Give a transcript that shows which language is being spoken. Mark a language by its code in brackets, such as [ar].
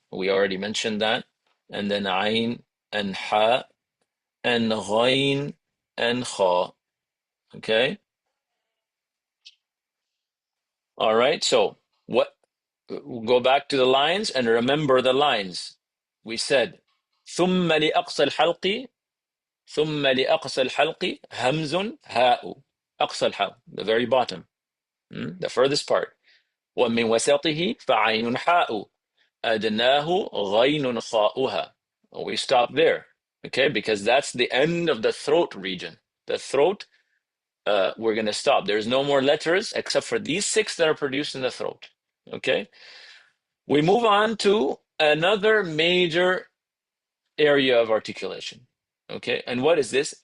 [en] We already mentioned that. And then Ain and Ha and Ghain and Kha. Okay? All right. So what? Go back to the lines and remember the lines. We said [ar] ثم لأقصى الحلق ثم لأقصى الحلق همز هاء أقصى الحلق, [en] the very bottom, the furthest part. [ar] ومن وسطه فعين حاء أدناه غين خاؤها. [en] We stop there, okay? Because that's the end of the throat region. The throat, we're going to stop. There's no more letters except for these 6 that are produced in the throat, okay? We move on to another major area of articulation, okay? And what is this?